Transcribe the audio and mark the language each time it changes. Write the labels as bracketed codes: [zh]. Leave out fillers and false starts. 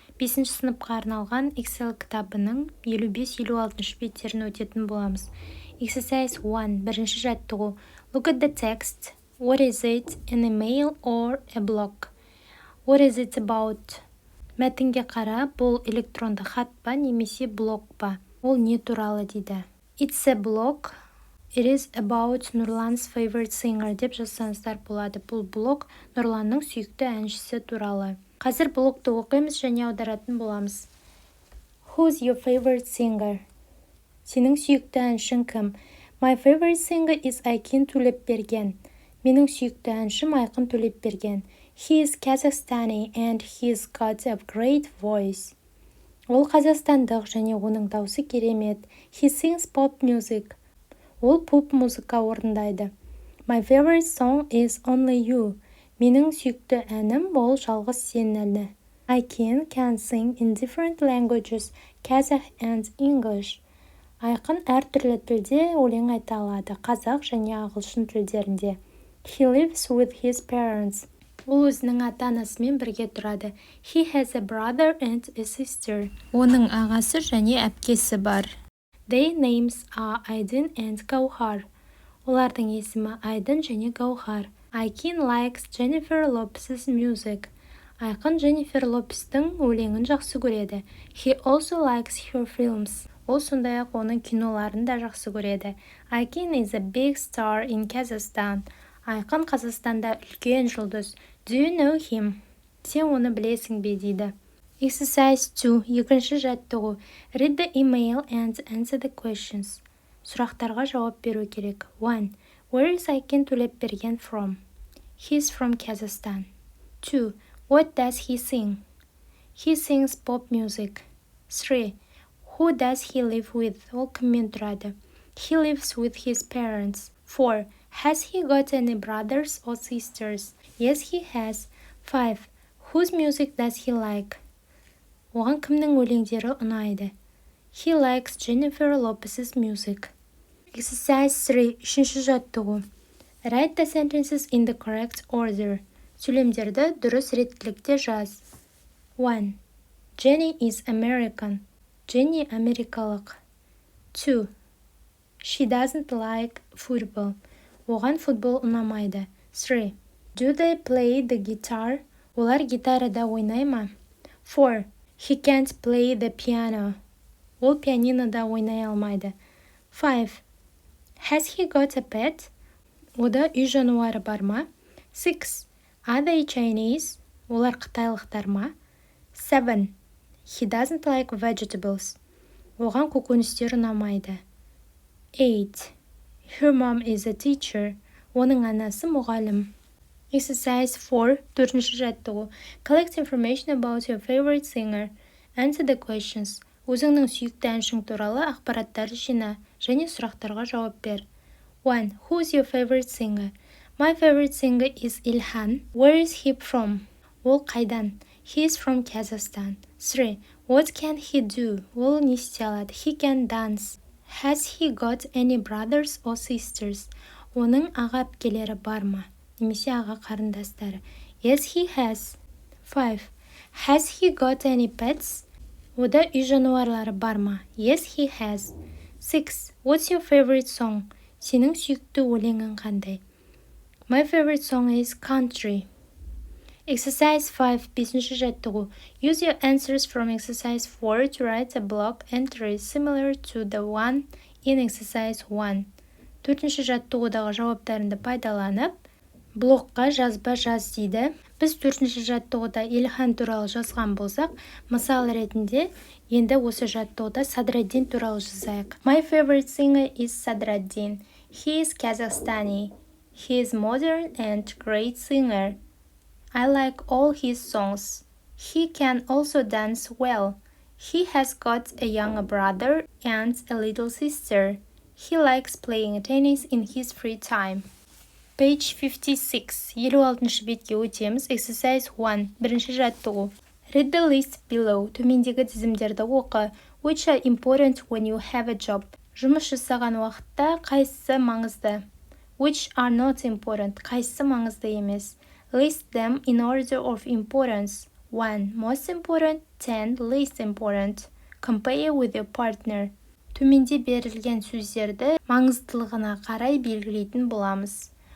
[kk] 5-ші сыныпқа арналған Excel кітабының 55-56 беттерін өтетін боламыз. [en] Exercise 1, [kk] бірінші жаттығу. [en] Look at the text. What is it, an email or a blog? What is it about? [kk] Мәтінге қара, бұл электронды хат па немесе блог па? Ол не туралы дейді? [en] It's a blog. It is about Нұрлан's favorite singer [kk] деп жазсаңыздар болады. Бұл блог Нұрланның сүйікті әншісі туралы. Қазір блогты оқимыз және аударатын боламыз. [en] Who's your favorite singer? [kk] Сенің сүйікті әншің кім? [en] My favorite singer is Айкин Төлепберген. [kk] Менің сүйікті әншім Айқын Төлепберген. [en] He is Kazakhstani and he's got a great voice. [kk] Ол қазақстандық және оның даусы керемет. [en] He sings pop music. [kk] Ол поп-музыка орындайды. [en] My favorite song is Only You. [kk] Менің сүйікті әнім ол жалғыз сен әні. [en] Айкин can sing in different languages, Kazakh and English. [kk] Айқын әртүрлі тілде өлең айта алады, қазақ және ағылшын тілдерінде. [en] He lives with his parents. [kk] Ол өзінің ата-анасымен бірге тұрады. [en] He has a brother and a sister. [kk] Оның ағасы және әпкесі бар. [en] Their names are Айдын and Гаухар. [kk] Олардың есімі Айдын және Гаухар. [en] Айкин likes Jennifer Lopez's music. [kk] Айқын Jennifer Lopez'тің өлеңін жақсы көреді. [en] He also likes her films. [kk] Ол сондай-ақ оның киноларын да жақсы көреді. [en] Айкин is a big star in Kazakhstan. [kk] Айқын Қазақстанда үлкен жұлдыз. [en] Do you know him? [kk] Сен оны білесің бе дейді. [en] Exercise 2, [kk] екінші жаттығу. [en] Read the email and answer the questions. [kk] Сұрақтарға жауап беру керек. [en] 1. Where is Айкин Төлепберген from? He's from Kazakhstan. 2. What does he sing? He sings pop music. 3. Who does he live with? [kk] Ол кіммен тұрады? [en] He lives with his parents. 4. Has he got any brothers or sisters? Yes, he has. 5. Whose music does he like? [kk] Оған кімнің өлеңдері ұнайды? [en] He likes Jennifer Lopez's music. Exercise 3, [kk] үшінші жаттығу. [en] Write the sentences in the correct order. [kk] Сөйлемдерді дұрыс реттілікте жаз. [en] 1. Jenny is American. Jenny [kk] америкалық. [en] 2. She doesn't like football. [kk] Оған футбол ұнамайды. [en] 3. Do they play the guitar? [kk] Олар гитарада ойнай ма? [en] 4. He can't play the piano. [kk] Ол пианинода ойнай алмайды. [en] 5. Has he got a pet? [kk] Ода үй жануары бар ма? 6. [en] Are they Chinese? [kk] Олар қытайлықтар ма? 7. [en] He doesn't like vegetables. [kk] Оған көкөністер ұнамайды. [en] 8. Her mom is a teacher. [kk] Оның анасы мұғалім. [en] Exercise 4, [kk] төртінші жаттығу. [en] Collect information about your favorite singer. Answer the questions. [kk] Өзіңнің сүйікті әншің туралы ақпараттарды жина және сұрақтарға жауап бер. [en] 1. Who's your favorite singer? My favorite singer is Ilhan. Where is he from? [kk] Ол қайдан? [en] He is from Kazakhstan. 3. What can he do? [kk] Ол не істей алады? [en] He can dance. Has he got any brothers or sisters? [kk] Оның аға әпкелері бар ма? Немесе аға қарындастары. [en] Yes, he has. 5. Has he got any pets? [kk] Ода үй жануарлары бар ма? [en] Yes, he has. [kk] 6. [en] What's your favorite song? [kk] Сенің сүйікті өлеңің қандай? [en] My favorite song is country. Exercise 5, [kk] бесінші жаттығу. [en] Use your answers from exercise 4 to write a blog entry similar to the one in exercise 1. [kk] Төртінші жаттығудағы жауаптарыңды пайдаланып, блогқа жазба жаз дейді. Біз төртінші жаттығуда Илхан туралы жазған болсақ, мысал ретінде енді осы жаттығуда Садраддин туралы жазайық. [en] My favorite singer is Садраддин. He is Kazakhstani. He is modern and great singer. I like all his songs. He can also dance well. He has got a younger brother and a little sister. He likes playing tennis in his free time. Page 56, [kk] 56-шы бетке өтеміз. [en] Exercise 1, [kk] бірінші жаттығу. [en] Read the list below. [kk] Төмендегі тізімдерді оқы. [en] Which are important when you have a job? [kk] Жұмыс жасаған уақытта қайсысы маңызды? [en] Which are not important? [kk] Қайсысы маңызды емес? [en] List them in order of importance. 1. Most important. 10. Least important. Compare with your partner. [kk] Төменде берілген сөздерді маңыздылығына қарай белгілейтін боламыз.